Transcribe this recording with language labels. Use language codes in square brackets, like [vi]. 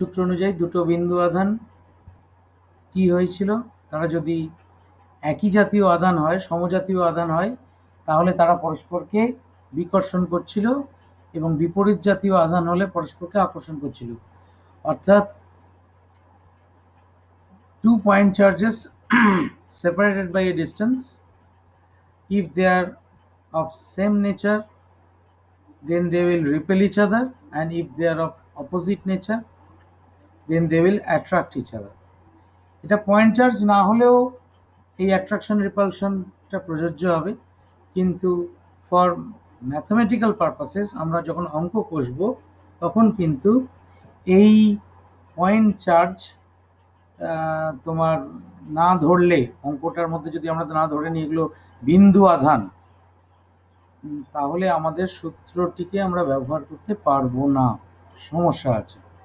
[bn] সূত্র অনুযায়ী দুটো বিন্দু আধান কি হয়েছিল, তারা যদি একই জাতীয় আধান হয়, সমজাতীয় আধান হয়, তাহলে তারা পরস্পরকে বিকর্ষণ করছিল এবং বিপরীত জাতীয় আধান হলে পরস্পরকে আকর্ষণ করছিল। অর্থাৎ [en] two point charges separated by a distance, if they are of same nature then they will repel each other, and if they are of opposite nature then they will attract each other. [bn] এটা point charge না হলেও এই attraction রিপালশনটা প্রযোজ্য হবে, কিন্তু [en] for mathematical purposes [bn] আমরা যখন অঙ্ক কষব তখন কিন্তু এই পয়েন্ট চার্জ তোমার না ধরলে, অঙ্কটার মধ্যে যদি আমরা না ধরে নিই এগুলো বিন্দু আধান, তাহলে আমাদের সূত্রটিকে আমরা ব্যবহার করতে পারবো না, সমস্যা আছে।